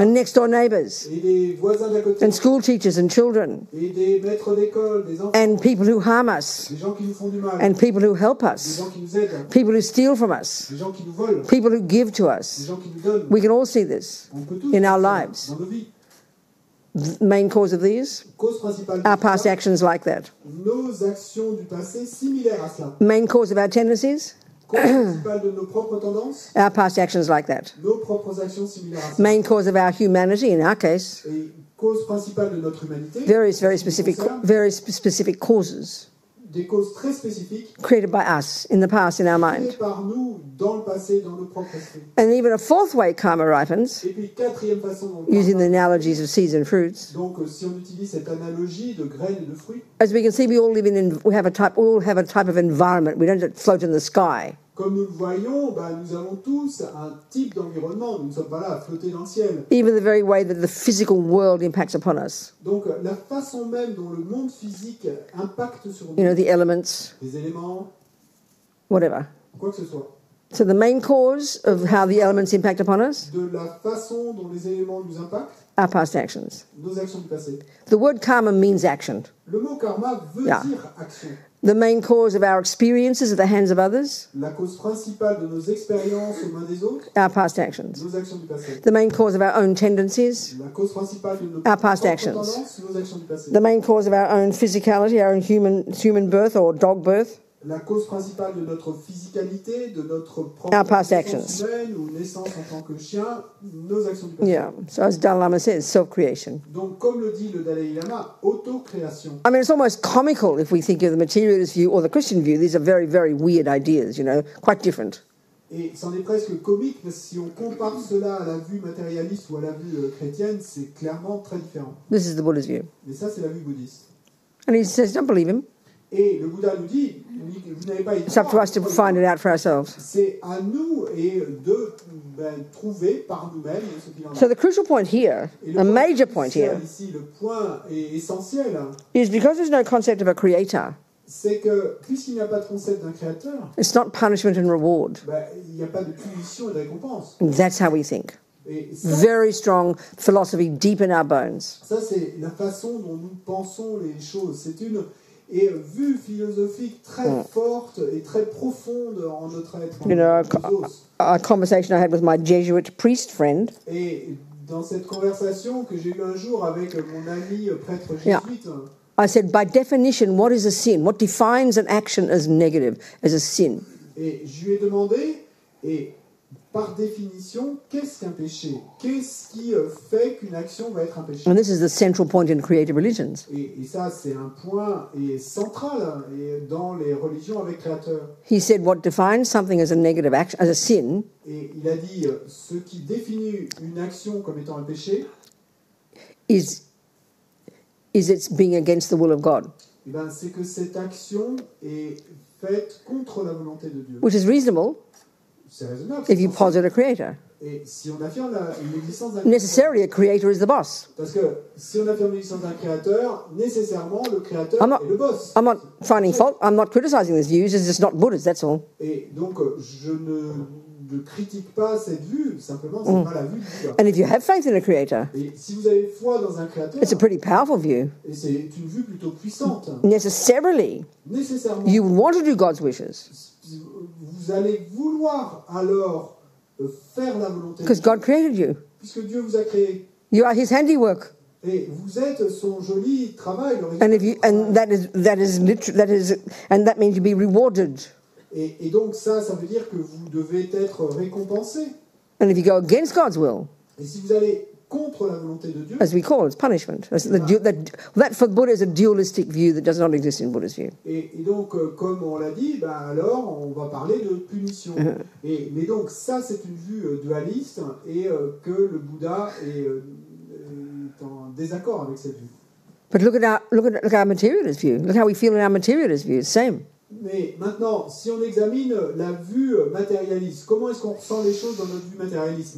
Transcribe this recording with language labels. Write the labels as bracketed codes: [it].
[en] and next door neighbours, [fr] et des voisins d'à côté, [en] and school teachers and children, [fr] et des maîtres d'école, des enfants, [en] and people who harm us, [fr] des gens qui nous font du mal, [en] and people who help [fr] des [en] us, [fr] gens qui nous aident, [en] people who steal from us, [fr] des gens qui nous volent, [en] people who give to [fr] des [en] us. [fr] gens qui nous donnent. [en] We can all see this. [fr] On peut tous [en] in our [fr] voir ça [en] lives. [fr] dans nos vies. [en] The main cause of these, [fr] Cause principale de [en] our [fr] tout [en] past [fr] ça, [en] actions like that. [fr] nos actions du passé similaires à cela. [en] Main cause of our tendencies, [fr] Cause principale de nos propres tendances, [en] our past actions like that. [fr] nos propres actions similaires à cela. [en] Main cause of our humanity, in our case, [fr] Et cause principale de notre humanité, [en] various very [fr] en ce qui [en] specific, [fr] concerne, [en] very specific causes [fr] des causes très spécifiques [en] created by us in the past in our [fr] créées [en] mind. [fr] par nous dans le passé, dans nos propres esprits. [en] And even a fourth way karma ripens, [fr] Et puis quatrième façon dont [en] using the analogies of seeds and fruits. [fr] donc si on utilise cette analogie de graines et de fruits, [en] As we can see, we all have a type of environment. We don't just float in the sky. [fr] comme nous le voyons, nous avons tous un type d'environnement. Nous ne sommes pas là à flotter dans le ciel. [en] Even the very way that the physical world impacts upon us. [fr] Donc la façon même dont le monde physique impacte sur nous, [en] The elements, [fr] les éléments, [en] whatever. [fr] quoi que ce soit. [en] So the main cause of how the elements impact upon us [fr] de la façon dont les éléments nous impactent, [en] are past actions. [fr] nos actions du passé. [en] The word karma means action. [fr] Le mot karma veut [en] Yeah. [fr] dire action. [en] The main cause of our experiences at the hands of others [fr] La cause principale de nos expériences aux mains des autres, [en] are past actions. [fr] nos actions du passé. [en] The main cause of our own tendencies, [fr] La cause principale de nos [en] Our past [fr] propres [en] actions. [fr] tendances, nos actions du passé. [en] the main cause of our own physicality, our own human birth or dog birth, [fr] La cause principale de notre physicalité, de notre propre [en] Our past [fr] naissance [en] actions. [fr] humaine ou naissance en tant que chien, nos actions du passé. [en] yeah. So as Dalai Lama says, self-creation. [fr] Donc, comme le dit le Dalai Lama, autocréation. [en] I mean, it's almost comical if we think of the materialist view or the Christian view. These are very, very weird ideas, quite different. [fr] Et c'en est presque comique, parce que si on compare cela à la vue matérialiste ou à la vue chrétienne, c'est clairement très différent. [en] This is the Buddha's view. [fr] Mais ça, c'est la vue bouddhiste. [en] And he says, don't believe him. [fr] Et le Bouddha nous dit, vous n'avez pas [en] It's up to us to find it out for ourselves. [fr] C'est à nous et de trouver par nous-mêmes ce qu'il en [en] So [fr] est. [en] the crucial point here, [fr] Et le [en] a [fr] point [en] major point [fr] crucial [en] here, [fr] ici, le point essentiel, [en] is because there's no concept of a creator, [fr] c'est que puisqu'il n'y a pas de concept d'un créateur, [en] it's not punishment and reward. [fr] il n'y a pas de punition et de récompense. [en] And that's how we think. [fr] Et ça, [en] Very strong philosophy deep in our bones. [fr] ça c'est la façon dont nous pensons les choses. C'est une vue philosophique très forte et très profonde en notre être. En nos os. [en] A conversation I had with my Jesuit priest friend, [fr] Et dans cette conversation que j'ai eue un jour avec mon ami prêtre [en] Yeah. [fr] jésuite, [en] I said, by definition, what is a sin? What defines an action as negative, as a sin? [fr] et je lui ai demandé, et par définition, qu'est-ce qu'un péché? Qu'est-ce qui fait qu'une action va être un péché? [en] And this is the central point in creative religions. [fr] Et ça, c'est un point central dans les religions avec créateur. [en] He said, what defines something as a negative action, as a sin, [fr] Et il a dit, ce qui définit une action comme étant un péché, [en] is its being against the will of God, [fr] eh ben, c'est que cette action est faite contre la volonté de Dieu. [en] which is reasonable [fr] C'est raisonnable. [en] if you [fr] c'est sensé. [en] posit a creator. [fr] Et si on affirme l'existence d'un [en] Necessarily, a creator is the boss. [fr] parce que si on affirme l'existence d'un créateur, nécessairement le créateur [en] I'm not- [fr] est le boss. [en] I'm not finding fault. I'm not criticizing these views. It's just not Buddhist, that's all. [fr] Et donc je ne critique pas cette vue, simplement c'est pas la vue du Bouddha. [en] And if you have faith in a creator, [fr] Et si vous avez foi dans un créateur, [en] it's a pretty powerful view. [fr] et c'est une vue plutôt puissante, [en] Necessarily, [fr] nécessairement, [en] you would want to do God's wishes [fr] vous allez vouloir alors faire la volonté de [en] because [fr] Dieu, [en] God created you. [fr] puisque Dieu vous a créé. [en] You are His handiwork, [fr] Et vous êtes son joli travail, le [en] and [fr] résultat [en] if [fr] de [en] you [fr] son travail. [en] and that means you be rewarded. [fr] Et donc ça veut dire que vous devez être récompensé. [en] And if you go against God's will, [fr] Et si vous allez contre la volonté de Dieu, [en] as we call it, it's punishment. That for Buddha is a dualistic view that does not exist in Buddha's view. [fr] et donc comme on l'a dit, alors on va parler de punition. Mais donc ça c'est une vue dualiste et que le Bouddha est en désaccord avec cette vue. [en] But look at our materialist view. Look how we feel in our materialist view. It's the same. [fr] Mais maintenant, si on examine la vue matérialiste, comment est-ce qu'on ressent les choses dans notre vue matérialiste?